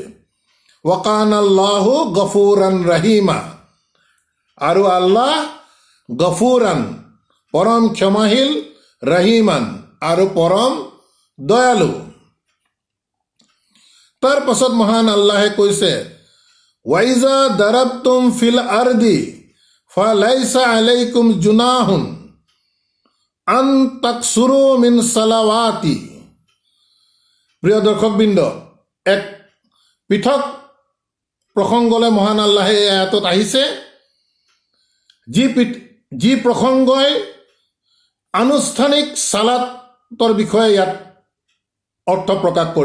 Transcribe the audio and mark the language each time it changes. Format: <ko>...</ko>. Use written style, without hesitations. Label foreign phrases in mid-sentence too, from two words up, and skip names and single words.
<ar>وكان الله غفورا رحيما,</ar> <as>আৰু আল্লাহ গফুৰান, পৰম ক্ষমাশীল, ৰাহিমান, আৰু পৰম দয়ালু। তাৰ পাছত মহান আল্লাহে কৈছে,</as> <ar>وإذا ضربتم في الأرض فليس عليكم جناح أن تقصروا من الصلاة.</ar> <as>প্ৰিয় দৰ্শকবৃন্দ, এক পৃথক প্ৰসংগলৈ মহান আল্লাহে এই আয়াতত আহিছে, যি প্ৰসংগই আনুষ্ঠানিক সালাতৰ বিষয়ে ইয়াত অৰ্থ প্ৰকাশ কৰিব।</as>